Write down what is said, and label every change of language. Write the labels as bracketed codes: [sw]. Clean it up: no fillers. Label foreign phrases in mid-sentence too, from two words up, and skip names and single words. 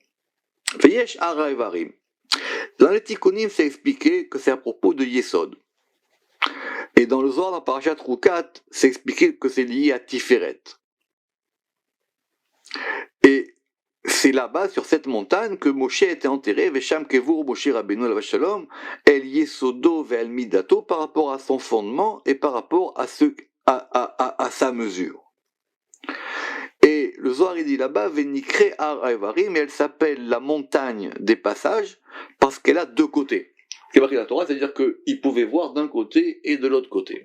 [he] ויש הר העברים. [fr] Dans les Tikkunim, c'est expliqué que c'est à propos de Yesod. Et dans le Zohar, dans [he] פרשת חוקת, [fr] c'est expliqué que c'est lié à Tiferet. Et c'est là-bas, sur cette montagne, que Moshe était enterré, [he] ושם קבור משה רבינו עליו השלום אל יסודו ואל מדתו, [fr] par rapport à son fondement et par rapport à sa mesure. Et le Zohar il dit là-bas, [he] ונקרא הר העברים, [fr] mais elle s'appelle la montagne des passages, parce qu'elle a deux côtés. C'est marqué dans la Torah, c'est-à-dire qu'il pouvait voir d'un côté et de l'autre côté.